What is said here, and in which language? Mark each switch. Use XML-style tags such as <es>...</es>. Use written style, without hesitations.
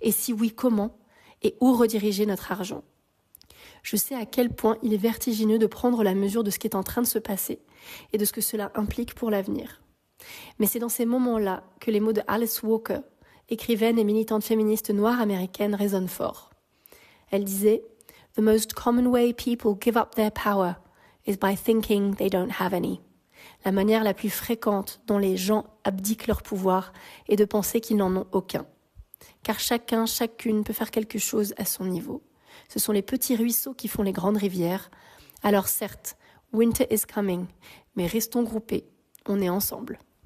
<fr>Et si oui, comment ? Et où rediriger notre argent ? Je sais à quel point il est vertigineux de prendre la mesure de ce qui est en train de se passer et de ce que cela implique pour l'avenir. Mais c'est dans ces moments-là que les mots de Alice Walker, écrivaine et militante féministe noire américaine, résonnent fort.</fr> <en>Elle disait « The most common way people give up their power is by thinking they don't have any ».</en> <fr>La manière la plus fréquente dont les gens abdiquent leur pouvoir est de penser qu'ils n'en ont aucun. Car chacun, chacune peut faire quelque chose à son niveau. Ce sont les petits ruisseaux qui font les grandes rivières. Alors certes,</fr> <en>winter is coming,</en> <fr>mais restons groupés, on est ensemble.</fr>